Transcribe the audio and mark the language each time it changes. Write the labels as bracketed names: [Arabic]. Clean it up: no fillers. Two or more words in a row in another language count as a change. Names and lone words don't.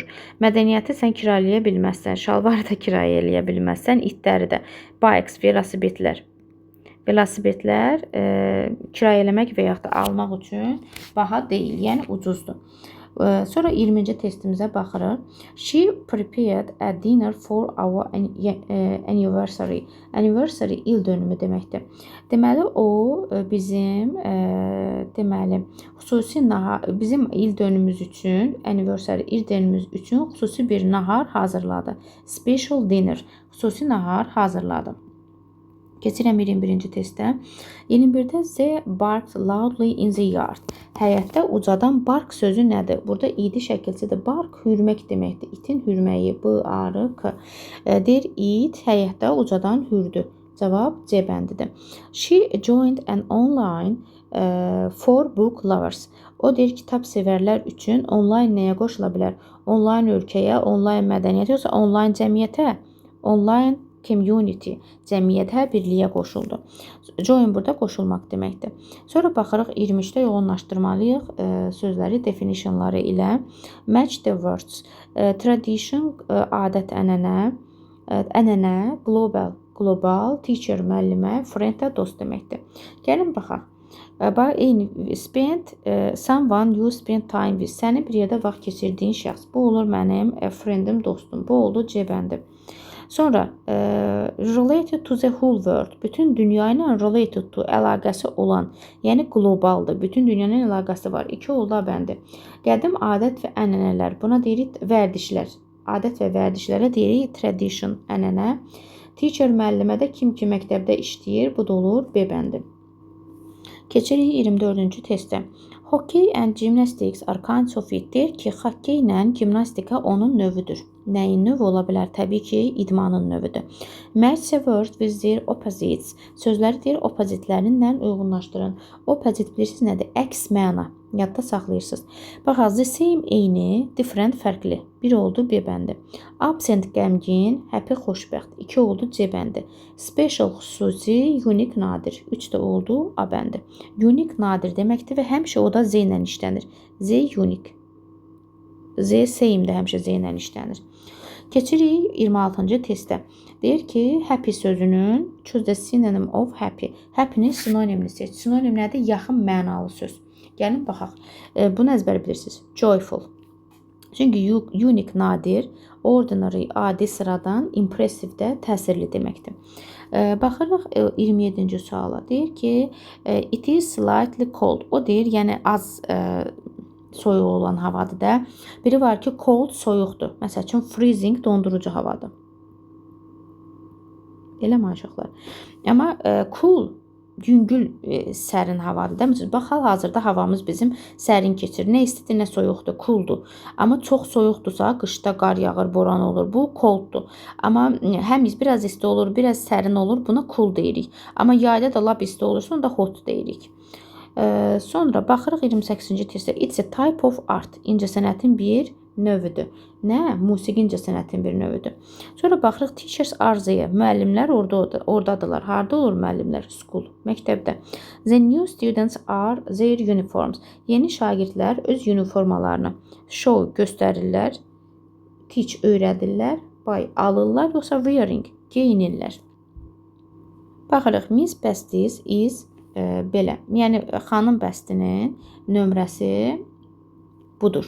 [Azerbaijani] Mədəniyyəti sən kiralaya bilməzsən, şalvarı da kirayələyə bilməzsən, itləri də. Bikes, velosipedlər. Velosipedlər kirayələmək və yaxud da almaq üçün baha deyil, yəni ucuzdur. Sonra 20-ci testimizə baxırıq. [English] She prepared a dinner for our anniversary. [Azerbaijani] Anniversary il dönümü deməkdir. Deməli, o bizim deməli, xüsusi nahar, bizim il dönümümüz üçün, anniversary il dönümümüz üçün xüsusi bir nahar hazırladı. [English] Special dinner, [Azerbaijani] xüsusi nahar hazırladı. Keçirəm 21-ci testdə. [English] 21-də they barked loudly in the yard. [Azerbaijani] Həyətdə ucadan bark sözü nədir? Burada idi şəkilçidir. Bark hürmək deməkdir. İtin hürməyi, B-A-R-K. Deyir, it həyətdə ucadan hürdü. Cavab C bəndidir. [English] She joined an online for book lovers. [Azerbaijani] O deyir, kitab sevərlər üçün onlayn nəyə qoşula bilər? Onlayn ölkəyə, onlayn mədəniyyətə, yoxsa onlayn cəmiyyətə? Onlayn community, cəmiyyətə, birliyə qoşuldu. Join burada qoşulmaq deməkdir. Sonra baxırıq 23-də yoğunlaşdırmalıyıq sözləri definitionları ilə. [English] Match the words. [Azerbaijani] Tradition, adət-ənənə, ənənə, [English] global, teacher, [Azerbaijani] müəllimə, friend də dost deməkdir. Gəlin baxaq. [English] Eyni spend, someone you spend time with. [Azerbaijani] Sənin bir yerdə vaxt keçirdiyin şəxs. Bu olur mənim friendim, dostum. Bu oldu C bəndi. [English] Sonra related to the whole world. [Azerbaijani] Bütün dünya ilə [English] related to, [Azerbaijani] əlaqəsi olan, yəni qlobaldır. Bütün dünyanın əlaqəsi var. 2 oldu A bəndi. Qədim adət və ənənələr. Buna deyirik vərdişlər. Adət və vərdişlərə deyirik tradition, ənənə. Teacher, müəllimədə kim ki məktəbdə işləyir. Bu da olur B bəndi. Keçirik 24-cü testə. [English] Hockey and gymnastics are kinds of it. [Azerbaijani] Deyir ki, hockey ilə gimnastika onun növüdür. Nəyin növü ola bilər? Təbii ki, idmanın növüdür. Match the words with their opposites. Sözləri deyir, oppositlərinlə uyğunlaşdırın. Opposite bilirsiniz nədir? Əks məna. Yadda saxlayırsınız. Baxaq, [English] the same eyni, different fərqli. [Azerbaijani] 1 oldu B bəndi. Absent qəmgin, happy xoşbəxt. 2 oldu C bəndi. Special xüsusi, unique nadir. 3 də oldu A bəndi. Unique nadir deməkdir və həmişə o da Z ilə işlənir. Z unique. Z same də həmişə Z ilə işlənir. Keçirik 26-cı testə. Deyir ki, happy sözünün [English] choose the synonym of happy. [Azerbaijani] Happy-nin sinonimini seç. Sinonim nədir? Yaxın mənalı söz. Gəlin baxaq. Bunu əzbər bilirsiniz. Joyful. Çünki unique nadir, ordinary adi sıradan, impressive də təsirli deməkdir. Baxırıq 27-ci suala. Deyir ki, [English] it is slightly cold. [Azerbaijani] O deyir, yəni az soyuq olan havadır da. Biri var ki, cold soyuqdur. Məsəl üçün freezing dondurucu havadır. Eləmi uşaqlar? Amma cool yüngül sərin havadır. Demişsiniz, bax hal-hazırda havamız bizim sərin keçir. Nə istidir, nə soyuqdur, cooldur. Amma çox soyuqdursa, qışda qar yağır, boran olur. Bu colddur. Amma həm biraz isti olur, biraz sərin olur. Buna cool deyirik. Amma yayda da lap isti olursa, onda hot deyirik. Sonra baxırıq 28-ci testə. [English] It's a type of art. [Azerbaijani] İncəsənətin bir növüdür. Nə? Musiqi incəsənətin bir növüdür. Sonra baxırıq [English] teachers are there. [Azerbaijani] Müəllimlər oradadılar. Harda olur müəllimlər? School, məktəbdə. [English] The new students are their uniforms. [Azerbaijani] Yeni şagirdlər öz uniformalarını show göstərirlər. Teach öyrədirlər. Buy alırlar, yoxsa wearing geyinirlər. Baxırıq Miss Besties is belə. Yəni xanım bəstinin nömrəsi budur.